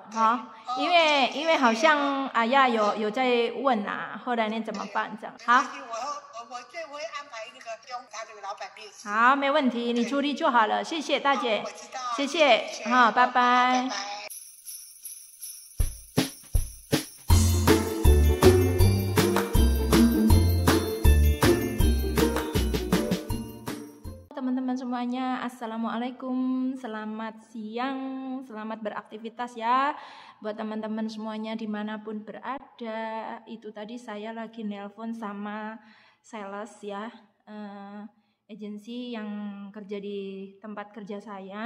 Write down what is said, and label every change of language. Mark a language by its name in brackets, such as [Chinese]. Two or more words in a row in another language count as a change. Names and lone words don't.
[Chinese] 好，因为好像阿雅有在问啊，后来你怎么办？这样好。我最会安排那个用他这个老板面试。好，没问题，你处理就好了，谢谢大姐。我知道。谢谢，好，拜拜。 [Indonesian] Teman-teman semuanya, assalamualaikum, selamat siang, selamat beraktivitas ya buat teman-teman semuanya dimanapun berada. Itu tadi saya lagi nelpon sama sales ya, agensi yang kerja di tempat kerja saya.